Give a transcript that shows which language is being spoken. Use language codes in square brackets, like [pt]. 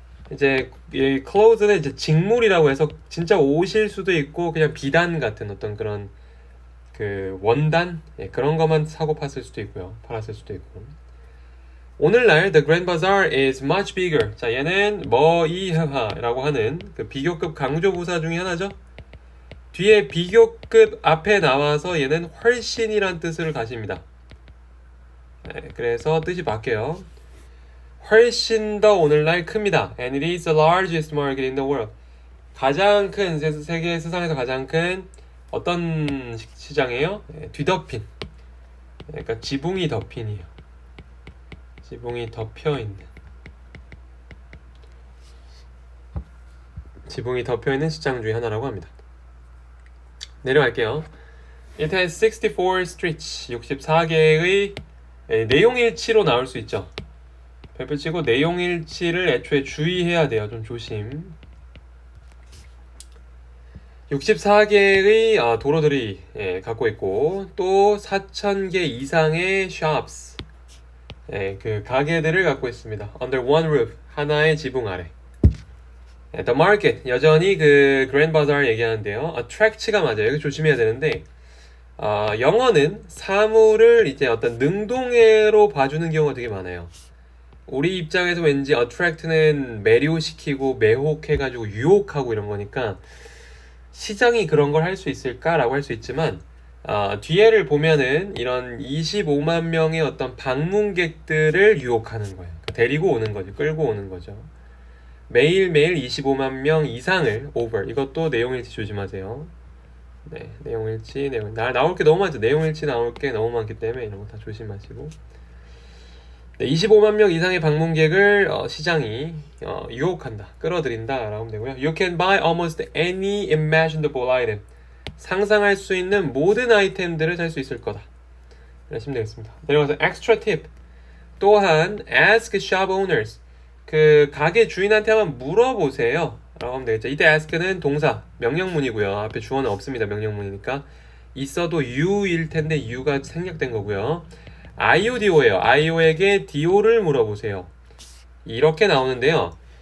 [ko] 이제 이 clothes는 이제 직물이라고 해서 진짜 옷일 수도 있고 그냥 비단 같은 어떤 그런 원단 그런 것만 사고 팠을 수도 있고요. 팔았을 수도 있고. 오늘날 [en] the Grand Bazaar is much bigger. [ko] 자, 얘는 머이하라고 하는 그 비교급 강조부사 중에 하나죠. 뒤에 비교급 앞에 나와서 얘는 훨씬이란 뜻을 가집니다. 그래서 뜻이 바뀌어요. 훨씬 더 오늘날 큽니다. [en] And it is the largest market in the world. [ko] 가장 큰 세계 세상에서 가장 큰 어떤 시장이에요? 뒤덮인. 그러니까 지붕이 덮인이에요. 지붕이 덮여있는. 지붕이 덮여있는 시장 중에 하나라고 합니다. 내려갈게요. [en] It has 64 streets. [ko] 64개의 내용일치로 나올 수 있죠. 별표 치고 내용일치를 애초에 주의해야 돼요. 좀 조심. 64개의 도로들이 갖고 있고 또 4,000개 이상의 shops 그 가게들을 갖고 있습니다. [en] Under one roof [ko] 하나의 지붕 아래. The market 여전히 그 Grand Bazaar 얘기하는데요. attract가 맞아요. 여기 조심해야 되는데 영어는 사물을 이제 어떤 능동해로 봐주는 경우가 되게 많아요. 우리 입장에서 왠지 attract는 매료시키고 매혹해가지고 유혹하고 이런 거니까 시장이 그런 걸 할 수 있을까라고 할 수 있지만 뒤에를 보면은 이런 25만 명의 어떤 방문객들을 유혹하는 거예요. 그러니까 데리고 오는 거죠. 끌고 오는 거죠. 매일매일 25만 명 이상을 over. 이것도 내용일치 조심하세요. 네, 내용일치, 나올 게 너무 많죠. 내용일치 나올 게 너무 많기 때문에 이런 거 다 조심하시고. 네, 25만 명 이상의 방문객을 시장이 유혹한다, 끌어들인다 라고 하면 되고요. [en] You can buy almost any imaginable item. [ko] 상상할 수 있는 모든 아이템들을 살 수 있을 거다. 이러시면 되겠습니다. 내려가서 [en] extra tip. [ko] 또한 [en] ask shop owners. [ko] 그 가게 주인한테 한번 물어보세요 라고 하면 되겠죠. 이때 ask는 동사, 명령문이고요. 앞에 주어는 없습니다. 명령문이니까. 있어도 you일 텐데 you가 생략된 거고요. IODO예요. IO에게 DO를 물어보세요. 이렇게 나오는데요.